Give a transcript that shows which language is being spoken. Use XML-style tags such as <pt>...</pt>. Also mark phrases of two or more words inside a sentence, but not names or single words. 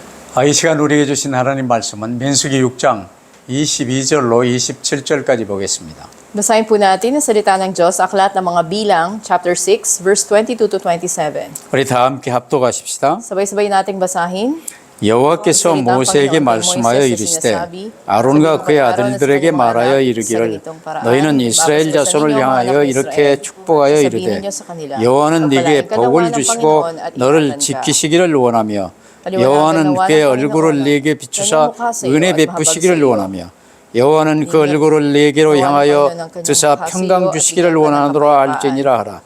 <ko>이 시간 우리에게 주신 하나님 말씀은 민수기 6장 22절로 27절까지 보겠습니다.</ko> <tl>Basahin po natin ang salita ng Diyos sa Aklat ng mga Bilang,</tl> <en>chapter 6, verse 22 to 27.</en> <ko>우리 다 함께 합독하십시다.</ko> <tl>Sabay-sabay nating basahin.</tl> <ko>여호와께서 모세에게 말씀하여 이르시되 아론과 그의 아들들에게 말하여 이르기를 너희는 이스라엘 자손을 향하여 이렇게 축복하여 이르되 여호와는 네게 복을 주시고 너를 지키시기를 원하며 여호와는 그의 얼굴을 네게 비추사 은혜 베푸시기를 원하며 여호와는 그 얼굴을 네게로 향하여 드사 평강 주시기를 원하노라 할지니라 하라.</ko>